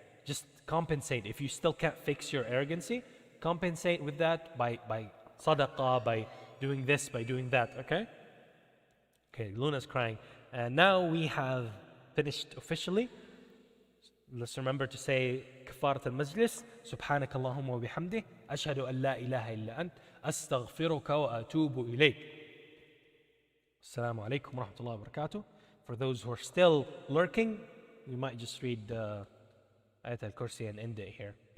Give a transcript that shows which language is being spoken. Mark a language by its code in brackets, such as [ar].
[en] Just compensate. If you still can't fix your arrogancy, compensate with that by sadaqah, by doing this, by doing that, okay? Okay, Luna's crying. And now we have finished officially. Let's remember to say كفارة المجلس. [ar] سبحانك اللهم وبحمده أشهد أن لا إله إلا أنت أستغفرك وأتوب إليك. Assalamu alaikum wa rahmatullahi wa barakatuh. [en] For those who are still lurking, we might just read Ayat al-Kursi and end it here.